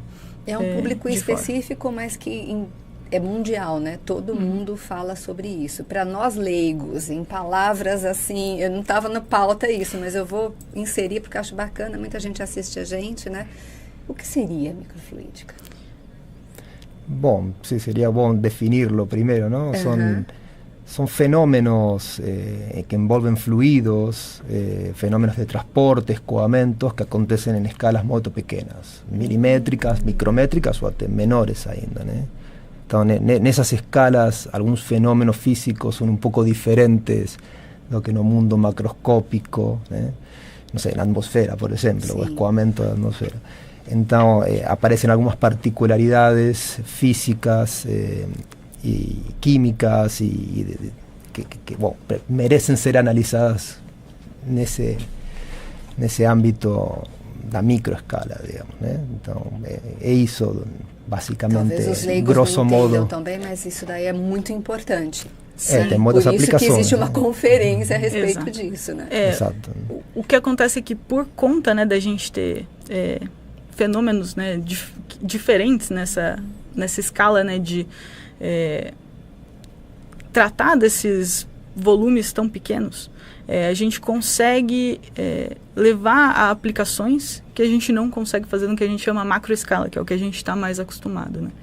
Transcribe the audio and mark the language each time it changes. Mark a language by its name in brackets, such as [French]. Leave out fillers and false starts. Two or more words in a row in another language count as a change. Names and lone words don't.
[Portuguese] É um público específico, mas que é mundial, né? Todo mundo fala sobre isso. Para nós leigos, em palavras assim, eu não estava na pauta isso, mas eu vou inserir porque acho bacana, muita gente assiste a gente, né? O que seria microfluídica? Bom, [Spanish] sí, sería bom definirlo primero, ¿no? Son fenómenos que envolven fluidos, fenómenos de transporte, escoamentos que acontecen en escalas muy pequeñas, [Portuguese] milimétricas, micrométricas o até menores ainda, né? Então, nessas escalas, alguns fenómenos físicos são um pouco diferentes do que no mundo macroscópico, né? Não sei, na atmosfera, por exemplo, o escoamento da atmosfera. Então, aparecem algumas particularidades físicas [Spanish] y químicas que bueno, merecen ser analizadas en ese ámbito [Portuguese] da microescala, digamos, né? Então, é isso, basicamente, talvez os leigos grosso não modo. Também, mas isso daí é muito importante. tem muitas por isso aplicações. que existe uma conferência a respeito Exato. disso, né? Exato. O que acontece é que por conta, né, da gente ter fenômenos, né, diferentes nessa escala, né, de tratar desses volumes tão pequenos, a gente consegue levar a aplicações que a gente não consegue fazer no que a gente chama macroescala, que é o que a gente está mais acostumado, né?